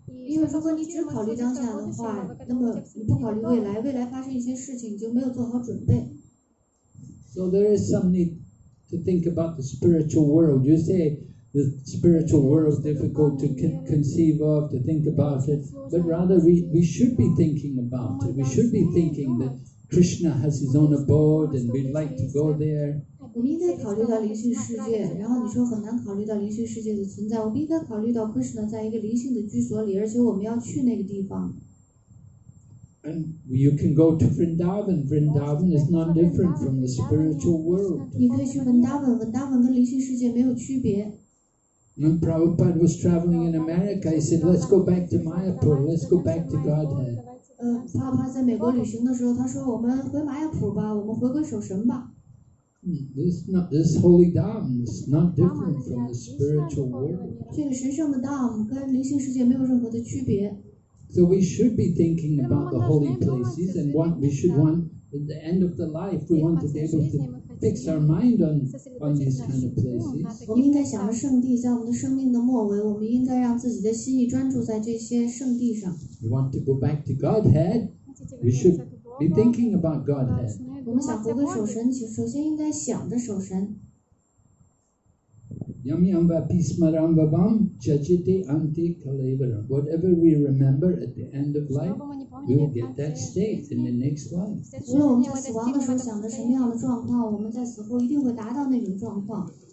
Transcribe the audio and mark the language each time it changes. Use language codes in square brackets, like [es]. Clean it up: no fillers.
[zh] 因为如果你只考虑当下的话，那么你不考虑未来，未来发生一些事情你就没有做好准备。 [en] So there is some need to think about the spiritual world. You say the spiritual world is difficult to conceive of, to think about it, but rather we should be thinking about it. We should be thinking that Krishna has his own abode and we'd like to go there. [zh] 我们应该考虑到灵性世界，然后你说很难考虑到灵性世界的存在，我们应该考虑到 Krishna 在一个灵性的居所里，而且我们要去那个地方。 [en] And you can go to Vrindavan. Vrindavan is not different from the spiritual world. [zh] 你可以去文达文，文达文跟灵性世界没有区别。 [en] When Prabhupada was traveling in America, he said, let's go back to Mayapur, let's go back to Godhead. [zh] 他在美国旅行的时候，他说我们回玛雅普吧，我们回归守神吧。 [en] This holy Dham is not different from the spiritual world. [zh] 这个神圣的 Dham 跟灵性世界没有任何的区别。 [en] So we should be thinking about the holy places and we should want at the end of the life, we want to be able to fix our mind on these kind of places. [zh] 我们应该想着圣地，在我们的生命的末尾，我们应该让自己的心意专注在这些圣地上。 [en] We want to go back to Godhead. We should be thinking about Godhead. [zh] 我们想回归守神，首先应该想着守神。 [sa] Yam yamba pismaram vavam chachite anti kalevara. [en] Whatever we remember at the end of life, we will get that state in the next life. [zh] 无论我们在死亡的时候想着什么样的状况，我们在死后一定会达到那种状况。